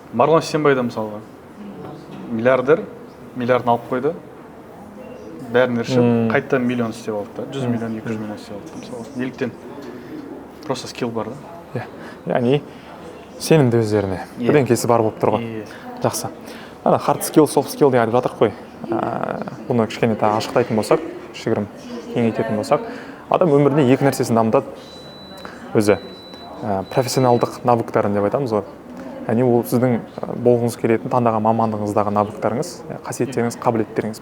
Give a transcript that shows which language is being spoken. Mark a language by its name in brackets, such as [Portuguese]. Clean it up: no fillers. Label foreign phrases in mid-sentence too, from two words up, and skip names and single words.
[Kazakh] Марғұлан Сейсенбай да мысалға миллиардер, миллиардын алып қойды, бәрін ершіп, қайттан миллион істеп алды да, 100 миллион, 200 миллион істеп алды. Мысалы, неліктен? [Russian] Просто скилл [Kazakh] бар да. Яғни сенімді өздеріне. Бірдеңкесі бар болып тұр ғой. Жақсы. Ана [English] hard skill, soft skill [Kazakh] деп айтып жатырық қой. Бұны кішкене тағы ашықтайтын болсақ, кішігірім кеңейтетін болсақ, адам өмірінде екі нәрсесін дамытады. Өзі профессионалдық навыктарын деп айтамыз ғой. Яғни ол сіздің болғыңыз келетін таңдаған мамандығыңыздағы навыктарыңыз, қасиеттеріңіз, қабілеттеріңіз.